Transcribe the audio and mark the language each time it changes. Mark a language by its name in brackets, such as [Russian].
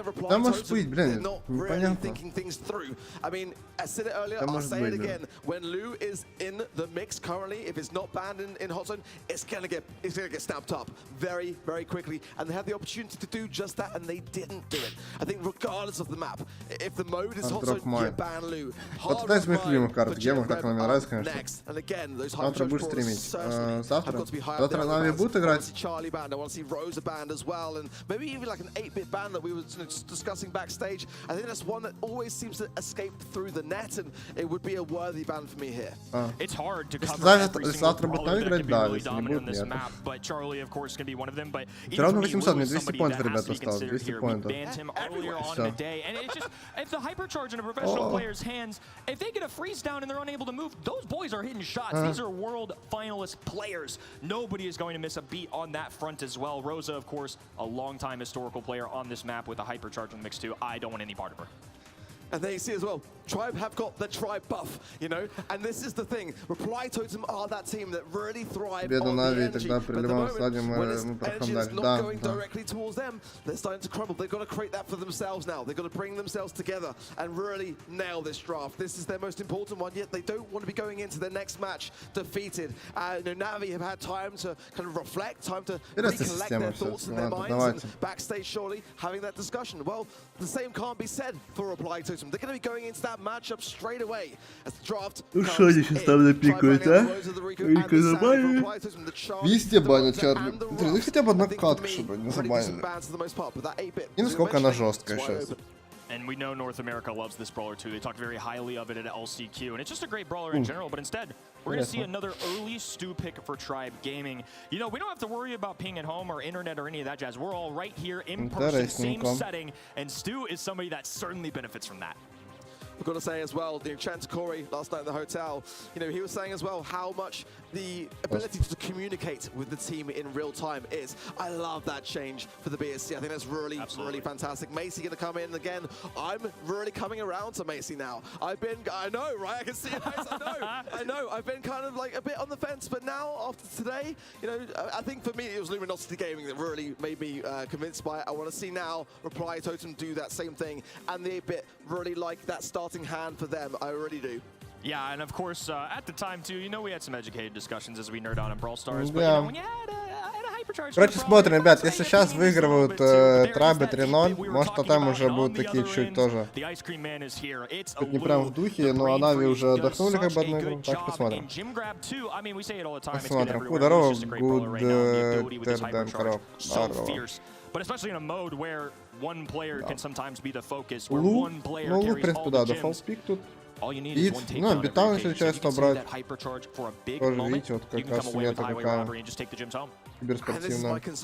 [Russian] Да может быть, блин, непонятно. Да может быть, блин. [English] When Lou is in the mix currently, if it's not banned in hot zone, it's gonna get snapped up very, very quickly, and they had the opportunity to do just that, and they didn't do it. I think regardless of the map, if the mode is hot zone, you ban Lou. [Russian] Вот это из моих любимых карт гемов, так она мне нравится, конечно. Завтра будешь стримить. Завтра Navi будет играть. [English] Charlie band. I want to see Rosa band as well, and maybe even like an 8-bit band that we were just discussing backstage. I think that's one that always seems to escape through the net, and it would be a worthy band for me here. It's hard to cover every single brawler that can be really [Russian] да, [English] dominant on this map, but Charlie, of course, can be one of them. But [Russian] все равно 800, мне 200 поинтов, ребята, осталось. 200 поинтов. [English] Banned him earlier on in the day, and it's just if the hypercharge in a professional player's hands, if they get a freeze down and they're unable to move, those boys are hitting shots. These are world finalist players. Nobody is going to miss a beat on that front as well. Rosa, of course, a long-time historical player on this map with a hypercharge in the mix too. I don't want any part of her. And there you see as well, Tribe have got the Tribe buff, you know, and this is the thing. Reply Totem are that team that really thrive on the energy. But at the moment, when this energy is not going directly towards them, they're starting to crumble. They've got to create that for themselves now. They've got to bring themselves together and really nail this draft. This is their most important one, yet they don't want to be going into their next match defeated. You know, Navi have had time to kind of reflect, time to recollect their thoughts in their minds, and backstage surely having that discussion. Well, the same can't be said for Reply Totem. They're going to be going into that matchup straight away as the draft [Russian] что они сейчас там напикают, а? Только нормально. Везде банят Чарли. Ну хотя бы одна катка, чтобы не забанили. И насколько она жесткая сейчас. [English] And we know North America loves this brawler too. They talked very highly of it at LCQ, and it's just a great brawler in general. But instead, we're going to see another early Stu pick for Tribe Gaming. You know, we don't have to worry about ping at home or internet or any of that jazz. We're all right here in person, same setting, and Stu is somebody that certainly benefits from that. I've got to say as well, you know, Corey last night in the hotel, you know, he was saying as well how much the ability to communicate with the team in real time is. I love that change for the BSC. I think that's really, really fantastic. Macy going to come in again. I'm really coming around to Macy now. I know, right? I can see it. I know. I've been kind of like a bit on the fence, but now after today, you know, I think for me it was Luminosity Gaming that really made me convinced by it. I want to see now Reply Totem do that same thing, and they really like that starting hand for them. I really do. Yeah, and of course, at the time too, you know, we had some educated discussions as we nerd out on Brawl Stars. But, you know, when you had a hypercharge... [Russian] Короче, смотрим, ребят, если сейчас выигрывают Трайбы 3-0, может, там уже будут такие чуть тоже. Тут не прям в духе, но Нави уже отдохнули как бы одну игру, так посмотрим. Посмотрим. Здорово, Гудтерден, коров. Здорово. [English] But especially in a mode where one player can sometimes be the focus, where one player carries all the gems. [Russian] Дефолт пик тут. Бит, ну, бита он все часто брать. Тоже, видите, вот как раз смета какая. Киберспортивная.